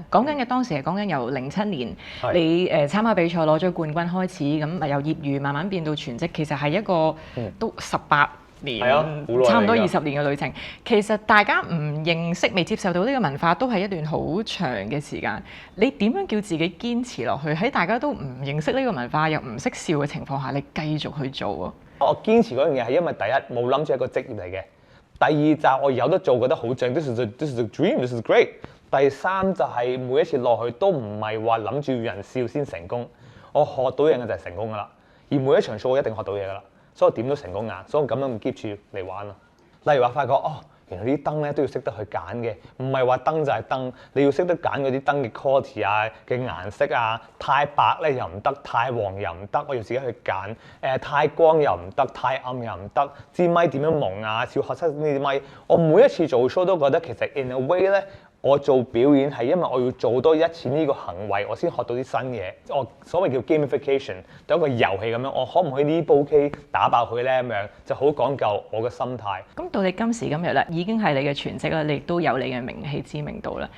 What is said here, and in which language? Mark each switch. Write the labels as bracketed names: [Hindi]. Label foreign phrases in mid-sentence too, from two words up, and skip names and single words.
[Cantonese] 講緊嘅當時係講緊由07年你參加比賽攞咗冠軍開始，咁由業餘慢慢變到全職，其實係一個都18年，差唔多20年嘅旅程。其實大家唔認識、未接受到呢個文化，都係一段好長嘅時間。你點樣叫自己堅持落去？喺大家都唔認識呢個文化又唔識笑嘅情況下，你繼續去做啊？我堅持嗰樣嘢係因為第一冇諗住係一個職業嚟嘅。第二就我有得做，覺得好正。 [English] This is a dream. This is great。 [Cantonese] 第三就係每一次落去都唔係話諗住人笑先成功，我學到嘢嘅就係成功噶啦。而每一場 show 我一定學到嘢噶啦，所以我點都成功硬，所以我咁樣 keep 住嚟玩咯。例如話發覺原來啲燈咧都要識得去揀嘅，唔係話燈就係燈，你要識得揀嗰啲燈嘅 quality 啊嘅顏色啊，太白咧又唔得，太黃又唔得，我要自己去揀。太光又唔得，太暗又唔得，支咪點樣蒙啊？要學識呢啲咪。我每一次做 show 都覺得其實 [English] in a way [Cantonese] 咧，我做表演係因為我要做多一次呢個行為，我先學到啲新嘢。我所謂叫 gamification，當一個遊戲咁樣，我可唔可以呢煲 K 打爆佢咧？咁樣就好講究我嘅心態。咁到你今時今日啦，已經係你嘅全職啦，你亦都有你嘅名氣知名度啦。